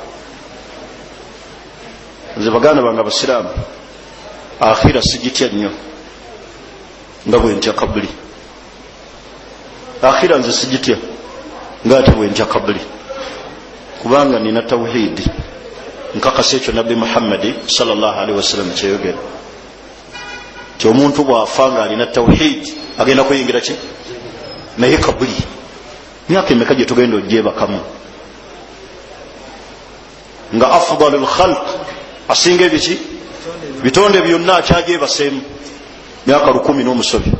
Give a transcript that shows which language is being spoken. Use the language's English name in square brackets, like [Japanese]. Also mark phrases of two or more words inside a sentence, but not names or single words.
[Ganda] nze baganda bange abasiraamu, akhira sigitya nnyo nga bwe ntya kabuli. akhira nze sigitya nga ate bwe ntya kabuli, kubanga nina tawhidi. nkakasa ekyo nabbi Muhammadi [Arabic] صلى الله عليه وسلم [Ganda] kyeyogera ti omuntu bw'afa nga alina tawhidi agenda kuyingira ki? naye kabuli. myaka emeka gye tugenda ogyebakamu nga [Arabic] أفضل الخلق, [Ganda] asinga ebiki bitonde byonna akyagyebaseemu myaka 10 n'omusobi.